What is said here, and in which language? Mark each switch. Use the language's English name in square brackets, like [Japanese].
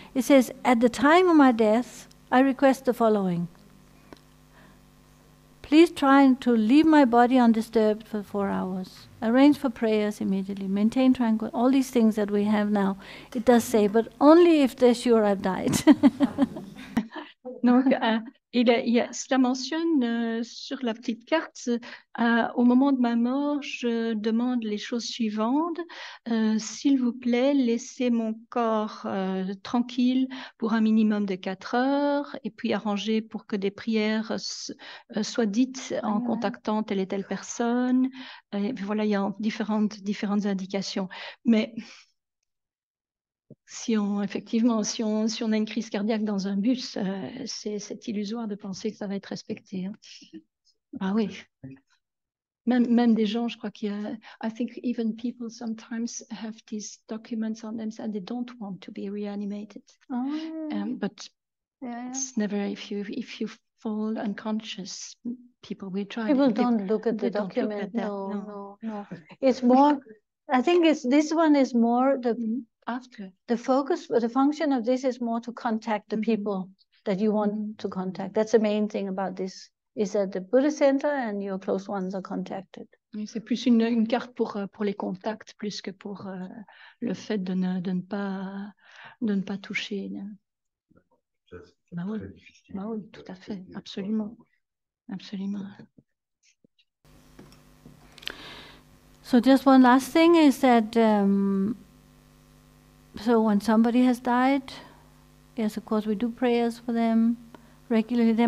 [English] It says, at the time of my death, I request the following. Please try to leave my body undisturbed for 4 hours. Arrange for prayers immediately. Maintain tranquil. All these things that we have now. It does say, but only if they're sure I've died. [French] Donc, cela mentionne sur la petite carte, au moment de ma mort, je demande les choses suivantes. S'il vous plaît, laissez mon corps tranquille pour un minimum de 4 heures et puis arrangez pour que des prières soient dites en contactant telle et telle personne. Et puis voilà, il y a différentes indications. Mais si on a une crise cardiaque dans un bus, c'est illusoire de penser que ça va être respecté. Hein. Ah oui. Même des gens, je crois qu'il y a... [English] I think even people sometimes have these documents on them and they don't want to be reanimated. But it's never, if you fall unconscious, people will try. People don't look at the document. No. It's more, I think this one is more after. The focus, the function of this is more to contact the people that you want to contact. That's the main thing about this, is that the Buddhist center and your close ones are contacted. [French] C'est plus une carte pour les contacts, plus que pour le fait de ne pas toucher. Bah oui, tout à fait, absolument. [English] So just one last thing is that so when somebody has died, yes, of course we do prayers for them regularly.